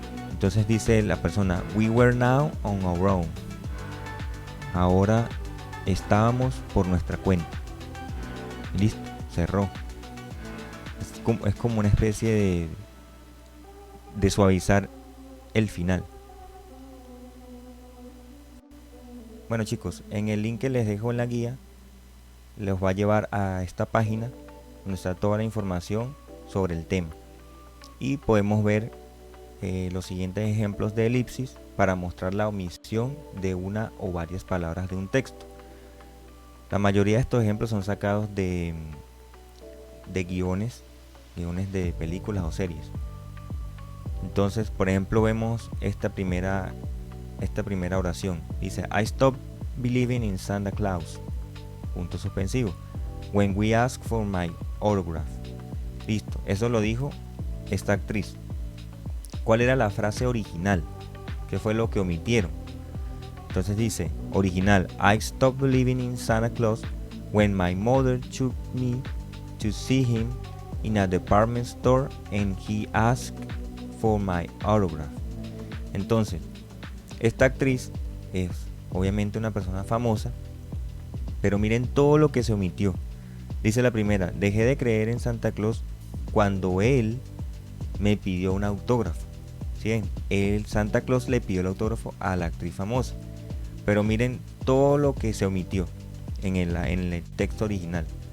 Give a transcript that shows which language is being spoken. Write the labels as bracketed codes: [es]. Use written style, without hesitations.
[es] Entonces dice la persona, [en] we were now on our own. [es] Ahora estábamos por nuestra cuenta. Listo, cerró. Es como una especie de suavizar el final. Bueno, chicos, en el link que les dejo en la guía les va a llevar a esta página donde está toda la información sobre el tema, y podemos ver los siguientes ejemplos de elipsis para mostrar la omisión de una o varias palabras de un texto. La mayoría de estos ejemplos son sacados de guiones de películas o series. Entonces, por ejemplo, vemos esta primera oración. Dice, [en] I stopped believing in Santa Claus, [es] punto suspensivo, [en] when we ask for my autograph. [es] Listo, eso lo dijo esta actriz. ¿Cuál era la frase original? ¿Qué fue lo que omitieron? Entonces dice, original, [en] I stopped believing in Santa Claus when my mother took me to see him in a department store and he asked for my autograph. [es] Entonces, esta actriz es obviamente una persona famosa, pero miren todo lo que se omitió. Dice la primera, dejé de creer en Santa Claus cuando él me pidió un autógrafo. ¿Sí? Santa Claus le pidió el autógrafo a la actriz famosa. Pero miren todo lo que se omitió en el texto original.